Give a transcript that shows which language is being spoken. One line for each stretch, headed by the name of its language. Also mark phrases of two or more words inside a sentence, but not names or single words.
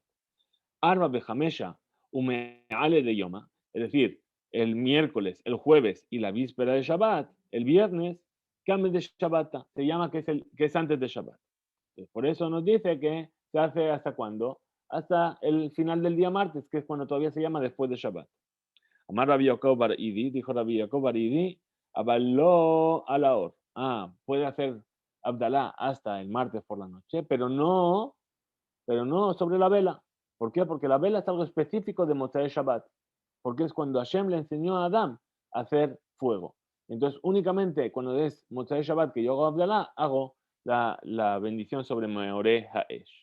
Aramaic: ארבע וחמשה ומעלי דיומא,
Spanish: es decir, el miércoles, el jueves y la víspera de Shabbat, el viernes,
Aramaic: קמי דשבתא,
Spanish: se llama que es antes de Shabbat. Entonces, por eso nos dice que se hace hasta cuándo, hasta el final del día martes, que es cuando todavía se llama después de Shabbat.
Aramaic: אמר רבי יעקב בר אידי,
Spanish: dijo Rabbi Yaakov bar Idi, abaló a la hora. Puede hacer Abdalá hasta el martes por la noche, pero no sobre la vela. ¿Por qué? Porque la vela es algo específico de
Hebrew: מוצאי שבת,
Spanish: porque es cuando Hashem le enseñó a Adán a hacer fuego. Entonces, únicamente cuando es
Hebrew: מוצאי שבת
Spanish: que yo hago Abdalá, hago la bendición sobre
Hebrew: מאורי האש.